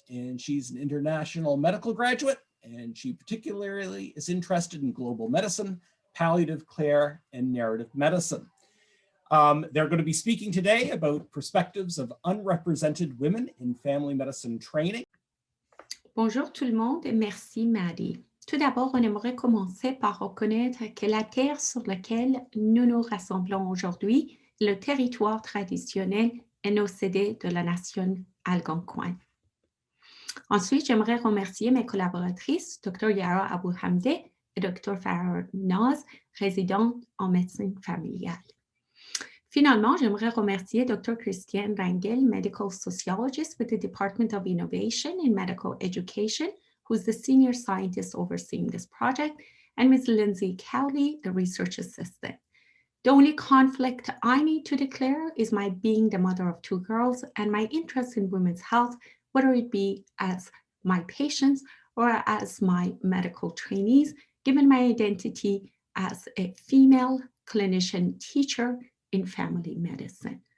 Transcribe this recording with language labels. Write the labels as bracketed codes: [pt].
[en] And she's an international medical graduate, and she particularly is interested in global medicine, palliative care, and narrative medicine. They're going to be speaking today about perspectives of unrepresented women in family medicine training. [fr] Bonjour tout le monde et merci Maddie. Tout d'abord, on aimerait commencer par reconnaître que la terre sur laquelle nous nous rassemblons aujourd'hui est le territoire traditionnel et nocédé de la nation algonquine. Ensuite, j'aimerais remercier mes collaboratrices, Dr. Yara Abou-Hamde et Dr. Farah Naz, résidentes en médecine familiale. Finalement, j'aimerais remercier Dr. [en] Christiane Rangel, medical sociologist with the Department of Innovation in Medical Education, who's the senior scientist overseeing this project, and Ms. Lindsay Cowley, the research assistant. The only conflict I need to declare is my being the mother of two girls and my interest in women's health, whether it be as my patients or as my medical trainees, given my identity as a female clinician teacher in family medicine.